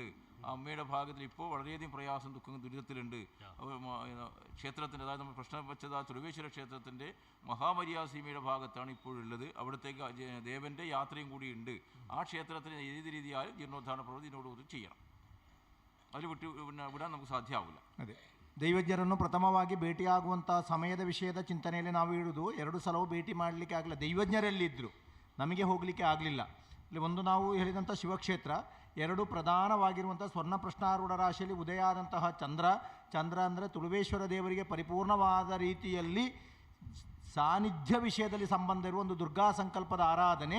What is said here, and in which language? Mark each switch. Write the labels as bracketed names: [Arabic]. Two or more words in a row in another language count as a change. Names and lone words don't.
[Malayalam] ആ അമ്മയുടെ ഭാഗത്തിൽ ഇപ്പോൾ വളരെയധികം പ്രയാസം, ദുഃഖം, ദുരിതത്തിലുണ്ട്. ക്ഷേത്രത്തിൻ്റെ, അതായത് നമ്മൾ പ്രശ്നം വെച്ചത് ആ തുളുവേശ്വര ക്ഷേത്രത്തിൻ്റെ മഹാമര്യാസീമയുടെ ഭാഗത്താണ് ഇപ്പോഴുള്ളത്. അവിടത്തേക്ക് ദേവൻ്റെ യാത്രയും കൂടി ഉണ്ട്. ആ ക്ഷേത്രത്തിന് ഏത് രീതിയാലും ജീർണോദ്ധാരണ പ്രവൃത്തി ഇതിനോട് ചെയ്യണം. അതിൽ വിടാൻ നമുക്ക് ಸಾಧ್ಯವಾಗಲ್ಲ. [Kannada] ಅದೇ ದೈವಜ್ಞರನ್ನು ಪ್ರಥಮವಾಗಿ ಭೇಟಿಯಾಗುವಂಥ ಸಮಯದ ವಿಷಯದ ಚಿಂತನೆಯಲ್ಲಿ ನಾವು ಇಡುವುದು. 2 ಸಲವೂ ಭೇಟಿ ಮಾಡಲಿಕ್ಕೆ ಆಗಲಿಲ್ಲ. ದೈವಜ್ಞರಲ್ಲಿದ್ದರು, ನಮಗೆ ಹೋಗಲಿಕ್ಕೆ ಆಗಲಿಲ್ಲ. ಇಲ್ಲಿ ಒಂದು ನಾವು ಹೇಳಿದಂಥ ಶಿವಕ್ಷೇತ್ರ, 2 ಪ್ರಧಾನವಾಗಿರುವಂಥ ಸ್ವರ್ಣ ಪ್ರಶ್ನಾರೂಢ ರಾಶಿಯಲ್ಲಿ ಉದಯ ಆದಂತಹ ಚಂದ್ರ ಅಂದರೆ ತುಳುವೇಶ್ವರ ದೇವರಿಗೆ ಪರಿಪೂರ್ಣವಾದ ರೀತಿಯಲ್ಲಿ ಸಾನ್ನಿಧ್ಯ ವಿಷಯದಲ್ಲಿ ಸಂಬಂಧ ಇರುವ ಒಂದು ದುರ್ಗಾ ಸಂಕಲ್ಪದ ಆರಾಧನೆ.